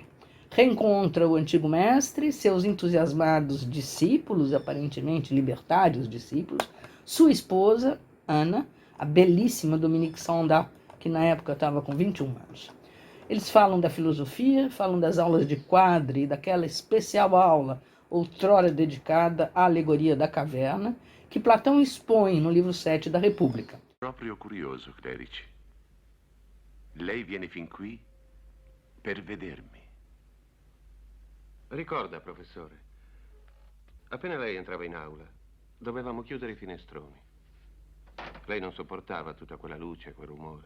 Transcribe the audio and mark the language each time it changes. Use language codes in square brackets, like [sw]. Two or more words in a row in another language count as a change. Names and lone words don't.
[pt] Reencontra o antigo mestre, seus entusiasmados discípulos, aparentemente libertários discípulos, sua esposa, Ana, a belíssima Dominique Sonda, que na época estava com 21 anos. Eles falam da filosofia, falam das aulas de Quadri, daquela especial aula, outrora dedicada à alegoria da caverna, que Platão expõe no livro 7 da República. [it] Proprio curioso, Clerici. Lei viene fin qui per vedermi. Ricorda, professore, appena lei entrava in aula, dovevamo chiudere i finestroni. Lei non sopportava tutta quella luce, quel rumore.